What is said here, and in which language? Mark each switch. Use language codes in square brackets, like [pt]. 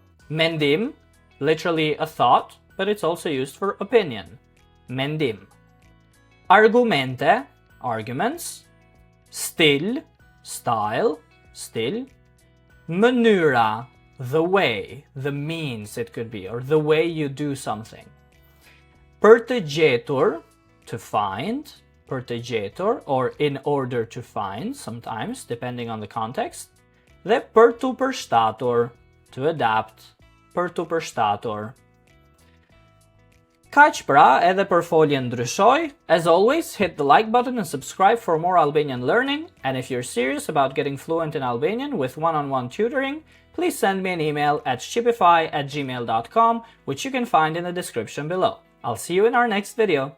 [sq] Mendim, [en] literally a thought, but it's also used for opinion. Mendim. [sq] Argumente, [en] arguments. [sq] Stil, [en] style, [sq] stil. Mënyra, [en] the way, the means it could be, or the way you do something. [sq] Për të gjetur, [en] to find, [sq] për të gjetur, [en] or in order to find, sometimes, depending on the context. [sq] Dhe për të përshtatur, [en] to adapt, [sq] për të përshtatur. Kaq pra edhe për foljen ndryshoj. [en] As always, hit the like button and subscribe for more Albanian learning. And if you're serious about getting fluent in Albanian with one-on-one tutoring, please send me an email at shqipify@gmail.com, which you can find in the description below. I'll see you in our next video.